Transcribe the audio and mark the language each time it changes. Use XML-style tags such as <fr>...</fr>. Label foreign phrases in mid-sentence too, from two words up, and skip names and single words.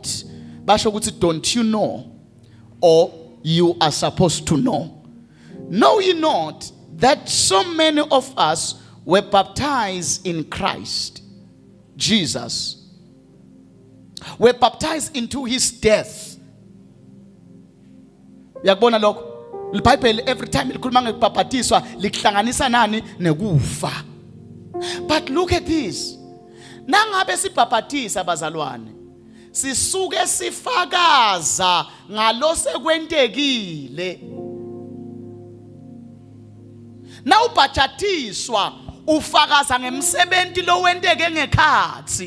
<ss>Basho uti,</ss> <en>don't you know? Or you are supposed to know. Know ye not that so many of us were baptized in Christ Jesus, were baptized into his death.</en> <ss>Yakubona lokho? iBible</ss> <en>every time</en> <ss>likhuluma ngekubhaphatiswa likuhlanganisa nani nekufa.</ss> <en>But look at this.</en> <ss>Nangabe sibhaphathisa bazalwane, sisuke sifakaza ngalose kwentekile. Na ubhaphathiswa ufakaza ngemsebenzi lo wenteke ngekhathi.</ss>